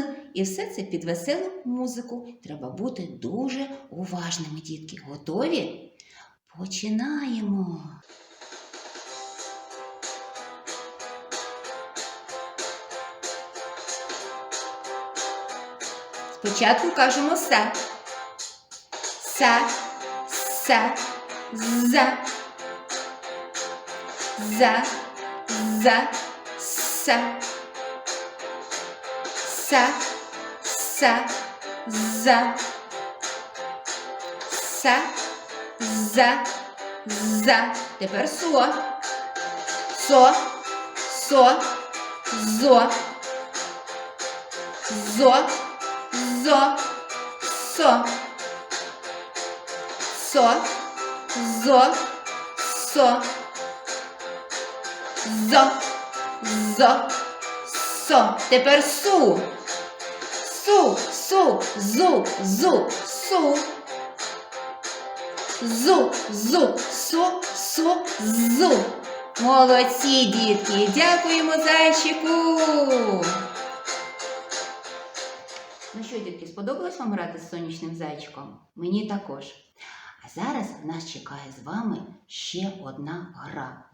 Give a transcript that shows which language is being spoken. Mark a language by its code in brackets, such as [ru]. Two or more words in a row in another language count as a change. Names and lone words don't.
[uk] І все це під веселу музику. Треба бути дуже уважними, дітки. Готові? Починаємо! Спочатку кажемо «са». Са, са, за. За, за, са. Са, са, за. Са, за, за. Тепер со. Со, со, зо. Зо, зо, со. Со, зо, со. Зо, зо, со. Тепер су. Су, су, зу, зу, су. Зу, зу, су, су, зу. Молодці, дітки! Дякуємо зайчику! Ну що, дітки, сподобалось вам грати з сонячним зайчиком? Мені також. А зараз нас чекає з вами ще одна гра.